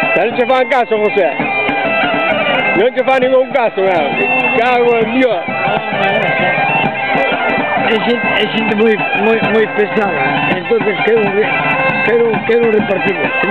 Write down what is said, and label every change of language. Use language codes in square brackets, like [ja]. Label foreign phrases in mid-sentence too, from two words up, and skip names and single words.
[it] non ci fa caso cos'è? Non ci fa [es] ningún caso, cago en Dios. Es gente muy pesada, entonces quiero repartirlo.